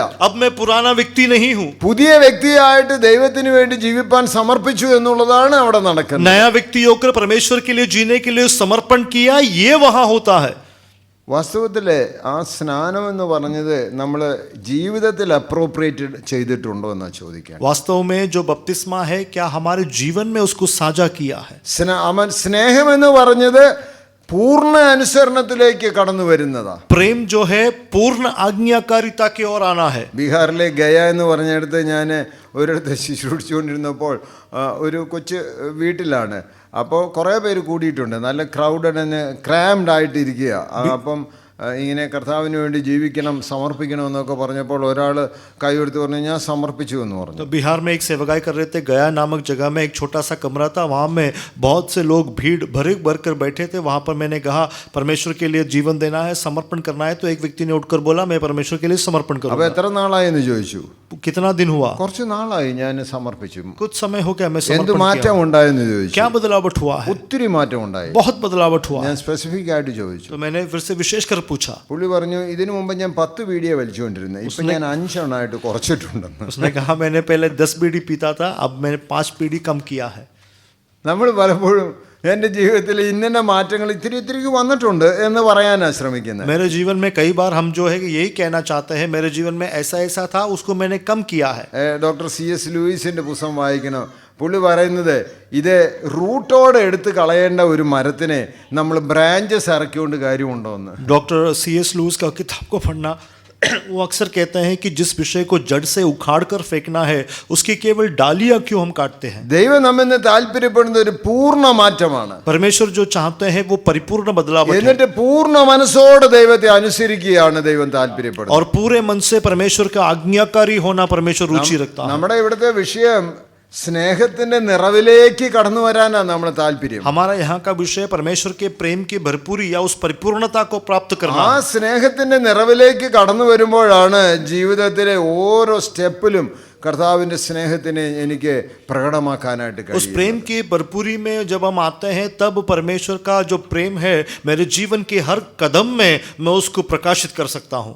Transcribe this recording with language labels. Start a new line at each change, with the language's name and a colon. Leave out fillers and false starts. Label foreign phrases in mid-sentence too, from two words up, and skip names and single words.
Hindi: अब मैं पुराना व्यक्ति नहीं हूँ,
Malayalam: പുതിയ വ്യക്തിയായിട്ട് ദൈവത്തിന് വേണ്ടി ജീവിപ്പാൻ സമർപ്പിച്ചു എന്നുള്ളതാണ് അവിടെ നടക്കുന്നത്.
Hindi: नया व्यक्ति होकर परमेश्वर के लिए जीने के लिए समर्पण किया, ये वहां होता है.
Malayalam: വാസ്തവത്തിൽ ആ സ്നാനം എന്ന് പറഞ്ഞത് നമ്മൾ ജീവിതത്തിൽ അപ്രോപ്രിയേറ്റഡ് ചെയ്തിട്ടുണ്ടോ എന്നാ ചോദിക്കാൻ.
Hindi: वास्तव में जो बपतिस्मा है, क्या हमारे जीवन में उसको साझा किया है?
Malayalam: സ്നേഹം എന്ന് പറഞ്ഞത് പൂർണ്ണ അനുസരണത്തിലേക്ക് കടന്നു വരുന്നതാ.
Hindi: प्रेम जो है पूर्ण आज्ञाकारिता की ओर आना है.
Malayalam: ബീഹാറിലെ ഗയ എന്ന് പറഞ്ഞിടത്ത് ഞാൻ ഒരിടത്ത് ശുശ്രൂഷിച്ചുകൊണ്ടിരുന്നപ്പോൾ ഒരു കൊച്ചു വീട്ടിലാണ്. അപ്പോൾ കുറേ പേര് കൂടിയിട്ടുണ്ട്, നല്ല
English: crowded crammed
Malayalam: ആയിട്ടിരിക്കുക. അപ്പം ഇങ്ങനെ കർത്താവിന് വേണ്ടി ജീവിക്കണം, സമർപ്പിക്കണം എന്നൊക്കെ പറഞ്ഞപ്പോൾ ഒരാൾ കൈ എടുത്ത് പറഞ്ഞു, ഞാൻ സമർപ്പിച്ചു എന്ന് പറഞ്ഞു.
Hindi: तो बिहार में एक सेवकाई कर रहे थे, गया नामक जगह में एक छोटा सा कमरा था, वहाँ में बहुत से लोग भीड़ भर कर बैठे थे. वहाँ पर मैंने कहा परमेश्वर के लिए जीवन देना है, समर्पण करना है. तो एक व्यक्ति ने उठकर बोला, मैं परमेश्वर के लिए समर्पण
Malayalam: അപ്പോൾ
Hindi: करूँगा.
Malayalam: എത്ര നാളായി എന്ന് ചോദിച്ചു.
Hindi: कितना दिन हुआ?
Malayalam: കുറച്ച് നാളായി ഞാൻ സമർപ്പിച്ചു.
Hindi: कुछ समय हो गया मैं
Malayalam: എന്ത്
Hindi: समर्पण
Malayalam: മാറ്റം
Hindi: किया.
Malayalam: ഉണ്ടായെന്ന് ചോദിച്ചു.
Hindi: क्या बदलावट हुआ है?
Malayalam: ഒത്തിരി മാറ്റം ഉണ്ടായി.
Hindi: बहुत बदलावट हुआ.
Malayalam: ഞാൻ സ്പെസിഫിക് ആയിട്ട് ചോദിച്ചു.
Hindi: तो मैंने फिर से विशेष कर पूछा.
Malayalam: പുള്ളി പറഞ്ഞു, ഇതിനു മുമ്പ് ഞാൻ 10 ബീഡിയെ വലിച്ചുകൊണ്ടിരുന്നത്, ഇപ്പം ഞാൻ 5 എണ്ണമായിട്ട് കുറച്ചിട്ടുണ്ടെന്ന്.
Hindi: उसने कहा मैंने पहले 10 बीड़ी पीता था, अब मैंने 5 बीड़ी कम किया है.
Malayalam: നമ്മൾ പലപ്പോഴും എൻ്റെ ജീവിതത്തിൽ ഇന്ന മാറ്റങ്ങൾ ഇത്തിരി ഇത്തിരി വന്നിട്ടുണ്ട് എന്ന് പറയാനാണ് ശ്രമിക്കുന്നത്.
Hindi: मेरे जीवन में कई बार हम जो है यही कहना चाहते हैं, मेरे जीवन में ऐसा ऐसा था, उसको मैंने कम किया है.
Malayalam: ഡോക്ടർ C.S. ലൂയിസിൻ്റെ പുസ്തകം വായിക്കണം. പുള്ളി പറയുന്നത്, ഇത് റൂട്ടോടെ എടുത്ത് കളയേണ്ട ഒരു മരത്തിനെ നമ്മൾ ബ്രാഞ്ചസ് ഇറക്കിക്കൊണ്ട് കാര്യമുണ്ടോ എന്ന്.
Hindi: डॉक्टर C.S. लूइस का किताब को पढ़ना, वो अक्सर कहते हैं कि जिस विषय को जड़ से उखाड़ कर फेंकना है उसकी केवल डालियां क्यों हम काटते हैं।
Malayalam: ദൈവം നമ്മിന്ന് താല്പര്യപ്പെടുന്ന ഒരു പൂർണ്ണ മാറ്റമാണ്.
Hindi: परमेश्वर जो चाहते हैं वो परिपूर्ण बदलाव है
Malayalam: എന്നിട്ട് പൂർണ്ണ മനസ്സോടെ ദൈവത്തെ അനുസരിക്കുകയാണ് ദൈവം താല്പര്യപ്പെടുന്നത്.
Hindi: और पूरे मन से परमेश्वर का आज्ञाकारी होना परमेश्वर रुचि रखता है।
Malayalam: നമ്മുടെ ഇവിടുത്തെ വിഷയം സ്നേഹത്തിന്റെ നിറവിലേക്ക് കടന്നു വരാനാണ് നമ്മുടെ താല്പര്യം.
Hindi: हमारा यहाँ का विषय परमेश्वर के प्रेम की भरपूरी या उस परिपूर्णता को प्राप्त करना
Malayalam: ആ സ്നേഹത്തിന്റെ നിറവിലേക്ക് കടന്നു വരുമ്പോഴാണ് ജീവിതത്തിലെ ഓരോ സ്റ്റെപ്പിലും കർത്താവിന്റെ സ്നേഹത്തിനെ എനിക്ക് പ്രകടമാക്കാനായിട്ട്
Hindi: उस
Malayalam: കഴിയും.
Hindi: प्रेम की भरपूरी में जब हम आते हैं तब परमेश्वर का जो प्रेम है मेरे जीवन के हर कदम में मैं उसको प्रकाशित कर सकता हूँ।